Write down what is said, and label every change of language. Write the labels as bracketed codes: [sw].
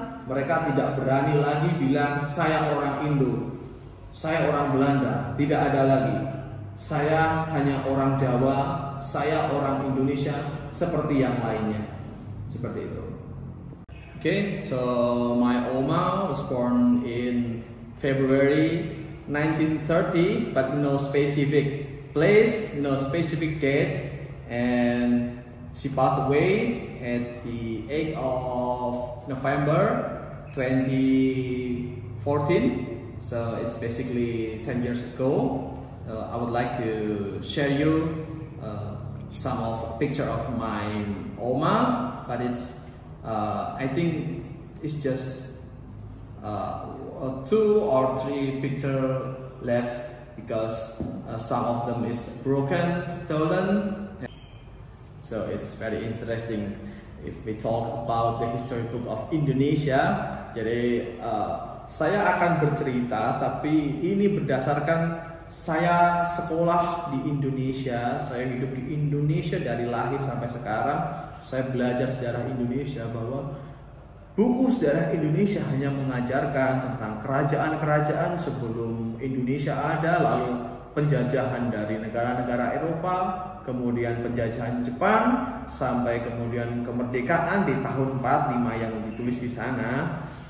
[id] Mereka tidak berani lagi bilang saya orang Indo, saya orang Belanda, tidak ada lagi. Saya hanya orang Jawa, saya orang Indonesia seperti yang lainnya. Seperti itu. [en] Okay, so my Oma was born in February 1930, but no specific place, no specific date, and she passed away at the 8th of November 2014. So it's basically 10 years ago. I would like to share you some of a picture of my Oma, but it's I think it's just 2 or 3 picture left because some of them is broken, stolen. So it's very interesting if we talk about the history book of Indonesia. [id] Jadi saya akan bercerita, tapi ini berdasarkan saya sekolah di Indonesia, saya hidup di Indonesia dari lahir sampai sekarang. Saya belajar sejarah Indonesia, bahwa buku sejarah Indonesia hanya mengajarkan tentang kerajaan-kerajaan sebelum Indonesia ada, lalu penjajahan dari negara-negara Eropa, kemudian penjajahan Jepang, sampai kemudian kemerdekaan di tahun 45 yang ditulis di sana.